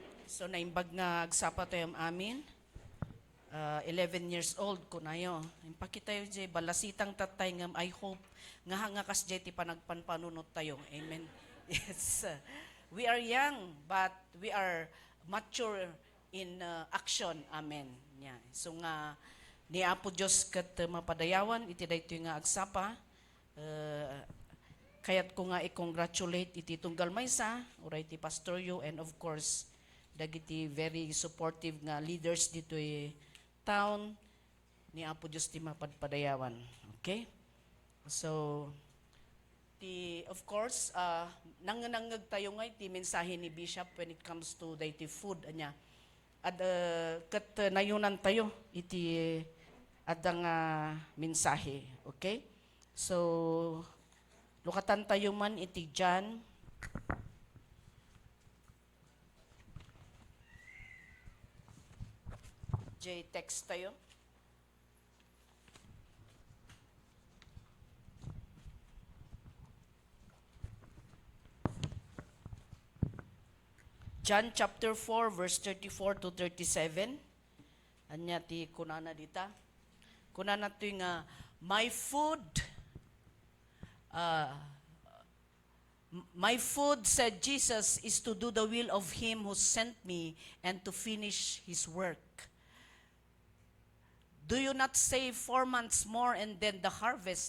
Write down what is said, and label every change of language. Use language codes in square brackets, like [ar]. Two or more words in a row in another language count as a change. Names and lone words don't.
[ilo] So naimbag nga agsapa tayo amin. 11 years old ko na yo. Impakita yo jay balasitang tatay ngam [en] I hope [ilo] nga kas jay ti panagpanpanunot tayo. [en] Amen. Yes. We are young but we are mature in action. Amen. Yeah. [ilo] So nga ni Apo Dios ket mapadayawan iti daytoy nga agsapa. Kayat ko nga i-congratulate iti tunggal maysa oray ti pastoryo and of course dagiti [en] very supportive [ilo] nga leaders dito town ni Apo Dios ti mapadpadayawan. [en] Okay? [ilo] So of course nanganangag tayo nga iti mensahe ni Bishop [en] when it comes to [ilo] daytoy food anya. At ket nayunan tayo iti adang mensahe. Okay? So lukatan tayo man iti John text tayo. [en] John chapter 4 verse 34 to 37. [ilo] Anya ti kunana dita. Kunana to nga [en] my food said Jesus, is to do the will of him who sent me and to finish his work. Do you not say 4 months more and then the harvest?